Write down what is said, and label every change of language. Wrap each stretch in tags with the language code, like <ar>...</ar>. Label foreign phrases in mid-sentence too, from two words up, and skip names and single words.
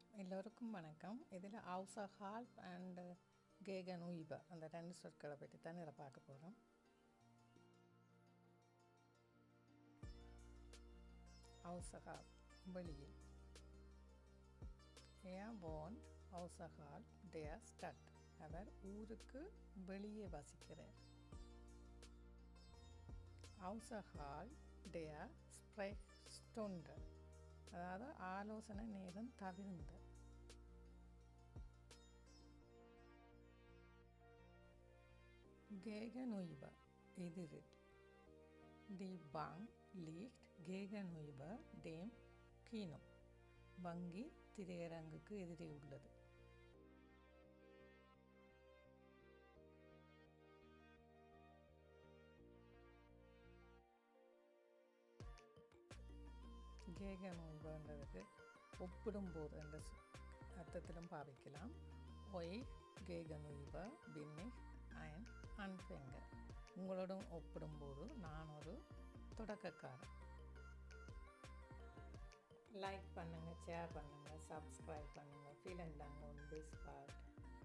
<ta>எல்லோருக்கும் வணக்கம். இதில் außerhalb அண்ட் gegenüber அந்த ரெண்டு சொற்களை பற்றி தான் இதில் பார்க்க போகிறோம். außerhalb வெளியில்.</ta> <de>Er wohnt außerhalb der Stadt.</de> <ta>அவர் ஊருக்கு வெளியே வசிக்கிறார்.</ta> <de>außerhalb der Sprechstunde,</de> <ta>அதாவது ஆலோசனை நேரம் தவிர்ந்த. Gegenüber எதிரில்.</ta> <de>Die Bank liegt gegenüber dem Kino.</de> <ta>வங்கி திரையரங்குக்கு எதிரே உள்ளது. gegenüberன்றதுக்கு ஒப்பிடும்போது என்ற அர்த்தத்திலும் பாவிக்கலாம்.</ta> <de>euch gegenüber bin ich ein Anfänger.</de> <ta>உங்களுடன் ஒப்பிடும்போது நான் ஒரு தொடக்கக்காரன். லைக் பண்ணுங்கள், ஷேர் பண்ணுங்கள், சப்ஸ்கிரைப் பண்ணுங்கள்.</ta> <de>vielen Dank und bis bald.</de>